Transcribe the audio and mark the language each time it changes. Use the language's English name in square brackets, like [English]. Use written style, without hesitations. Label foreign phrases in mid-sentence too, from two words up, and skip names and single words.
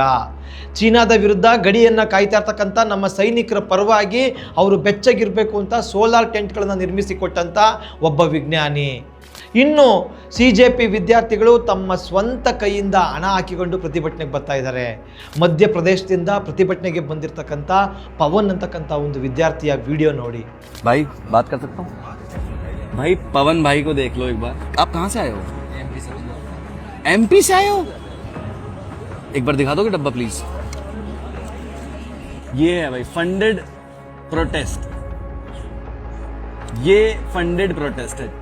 [Kannada] ಚೀನಾದ ವಿರುದ್ಧ ಗಡಿಯನ್ನು ಕಾಯ್ತಾ ಇರ್ತಕ್ಕಂಥ ನಮ್ಮ ಸೈನಿಕರ ಪರವಾಗಿ ಅವರು ಬೆಚ್ಚಗಿರಬೇಕು ಅಂತ ಸೋಲಾರ್ ಟೆಂಟ್ಗಳನ್ನು ನಿರ್ಮಿಸಿಕೊಟ್ಟಂಥ ಒಬ್ಬ ವಿಜ್ಞಾನಿ. ಇನ್ನು CJP ವಿದ್ಯಾರ್ಥಿಗಳು ತಮ್ಮ ಸ್ವಂತ ಕೈಯಿಂದ ಹಣ ಹಾಕಿಕೊಂಡು ಪ್ರತಿಭಟನೆಗೆ ಬರ್ತಾ ಇದ್ದಾರೆ. ಮಧ್ಯಪ್ರದೇಶದಿಂದ ಪ್ರತಿಭಟನೆಗೆ ಬಂದಿರತಕ್ಕಂಥ ಪವನ್ ಅಂತಕ್ಕಂಥ ಒಂದು ವಿದ್ಯಾರ್ಥಿಯ ವಿಡಿಯೋ ನೋಡಿ. [Hindi] भाई बात कर सकता हूँ? भाई पवन भाई को देख लो एक बार. आप कहाँ से आए हो? MP से आए हो? एक बार दिखा दोगे डब्बा प्लीज. ये है भाई [English] funded protest, [Hindi] ये [English] funded protest [Hindi] है।